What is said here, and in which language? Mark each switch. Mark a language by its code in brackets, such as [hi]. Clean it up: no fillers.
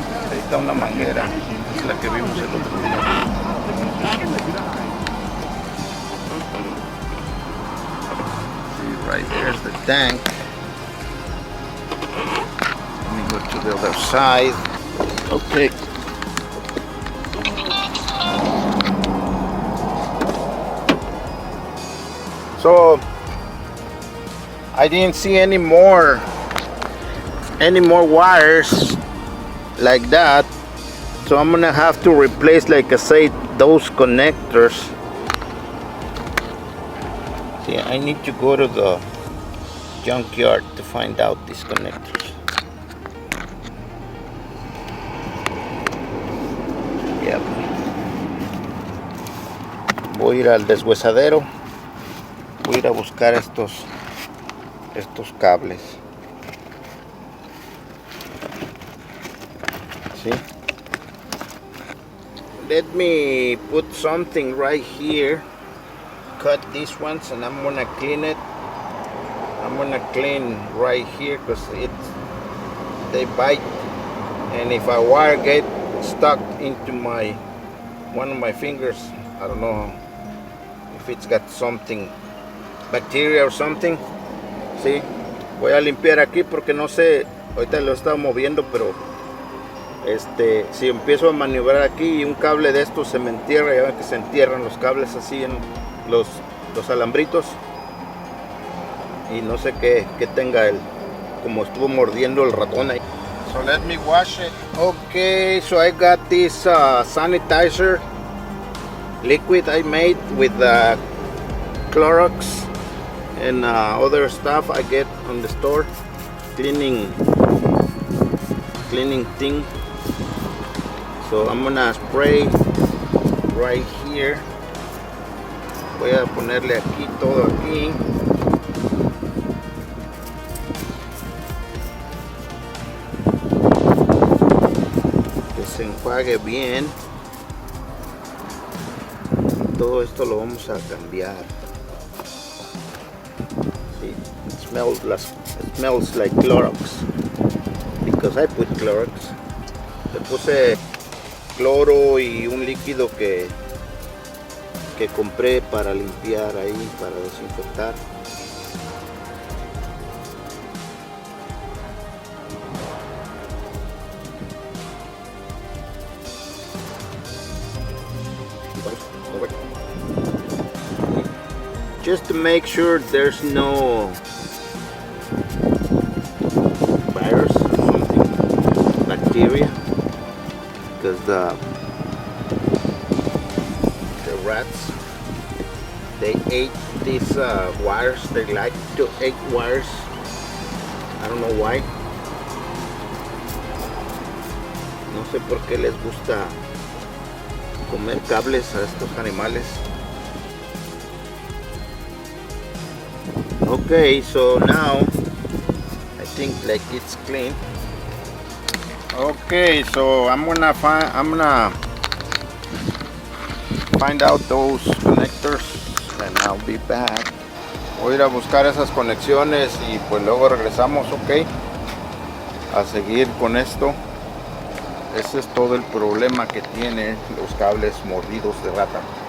[es] Ahí está una manguera, es la que vimos el otro día. [en] See, right there's the tank. Let me go to the other side. Okay. So I didn't see any more wires like that, so I'm gonna have to replace, like I say, those connectors. See, I need to go to the junkyard to find out these connectors. Yep. [es] Voy a ir al deshuesadero, voy a ir a buscar estos cables. [en] See, let me put something right here, cut these ones, and I'm gonna clean it. I'm gonna clean right here because they bite, and if a wire get stuck into one of my fingers, I don't know if it's got something, bacteria or something. [es] Sí, voy a limpiar aquí porque no sé, ahorita lo he estado moviendo, pero si empiezo a maniobrar aquí y un cable de estos se me entierra, ya ven que se entierran los cables así en los alambritos, y no sé qué tenga como estuvo mordiendo el ratón ahí. [en] So let me wash it. Okay, so I got this sanitizer liquid I made with Clorox and other stuff I get on the store, cleaning thing. So I'm gonna spray right here. [es] Voy a ponerle aquí todo aquí. apague bien. Todo esto lo vamos a cambiar. Sí, [en] it smells like Clorox because I put Clorox. [es] Le puse cloro y un líquido que compré para limpiar ahí, para desinfectar. [en] Just to make sure there's no virus or something, bacteria, because the rats, they ate these wires. They like to eat wires. I don't know why. [es] No sé por qué les gusta comer cables a estos animales. [en] Okay, so now I think like it's clean. Okay, so I'm gonna find out those connectors and I'll be back. [es] Voy a ir a buscar esas conexiones y pues luego regresamos, ok, a seguir con esto. Ese es todo el problema que tienen los cables mordidos de rata.